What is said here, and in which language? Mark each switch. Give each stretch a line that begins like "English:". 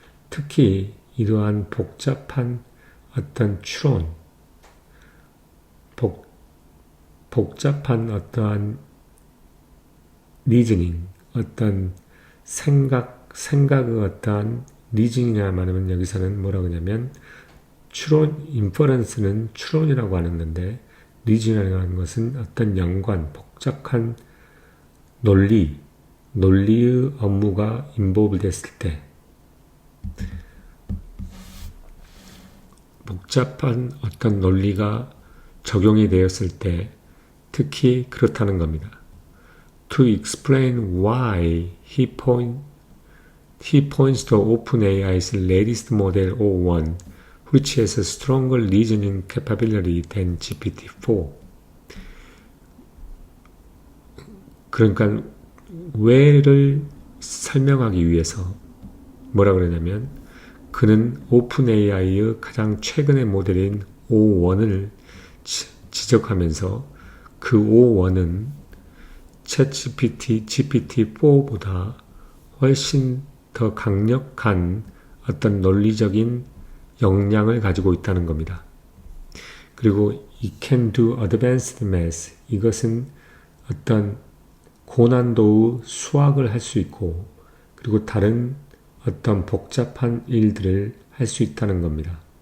Korean: 특히 이러한 복잡한 어떤 추론, 복잡한 어떠한 리즈닝, 어떤 생각의 어떠한 리즈닝이라 말하면 여기서는 뭐라고 하냐면 추론, 인퍼런스는 추론이라고 하는 건데 리즈닝이라고 하는 것은 어떤 연관, 복잡한 논리의 업무가 인볼브 됐을 때 복잡한 어떤 논리가 적용이 되었을 때 특히 그렇다는 겁니다.
English: To explain why he points to OpenAI's latest model O1, which has a stronger reasoning capability than GPT-4.
Korean: 그러니까 왜를 설명하기 위해서 뭐라 그러냐면 그는 오픈AI의 가장 최근의 모델인 O1을 지적하면서 그 O1은 챗GPT, GPT-4보다 훨씬 더 강력한 어떤 논리적인 역량을 가지고 있다는 겁니다. 그리고
English: it can do advanced math.
Korean: 이것은 어떤 고난도의 수학을 할 수 있고 그리고 다른 어떤 복잡한 일들을 할 수 있다는 겁니다.